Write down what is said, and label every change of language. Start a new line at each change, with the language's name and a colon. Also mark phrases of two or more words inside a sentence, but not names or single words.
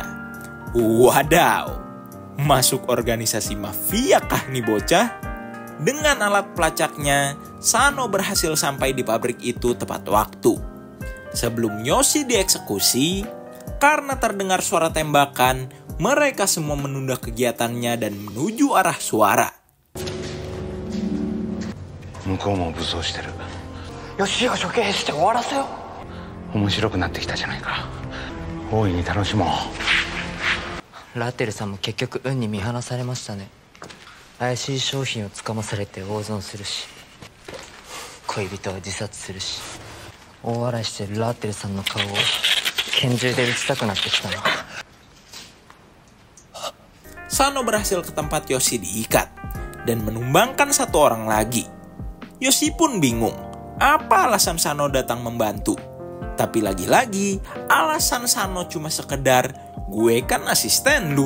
Indonesian: Wadaw, masuk organisasi mafia kah nih bocah? Dengan alat pelacaknya, Sano berhasil sampai di pabrik itu tepat waktu. Sebelum Yoshi dieksekusi, karena terdengar suara tembakan, mereka semua menunda kegiatannya dan menuju arah suara.
Japanese: 向こうも武装してる。よしを処刑して終わらせよう。面白くなってきたじゃないか。大いに楽しもう。ラテルさんも結局運に見放されましたね。怪しい商品をつかまされて大損するし、恋人は自殺するし、大笑いしてるラテルさんの顔を拳銃で撃ちたくなってきたな。
Indonesian: Sano berhasil ke tempat Yoshi diikat dan menumbangkan satu orang lagi. Yoshi pun bingung. Apa alasan Sano datang membantu? Tapi lagi-lagi, alasan Sano cuma sekedar, gue kan asisten lu.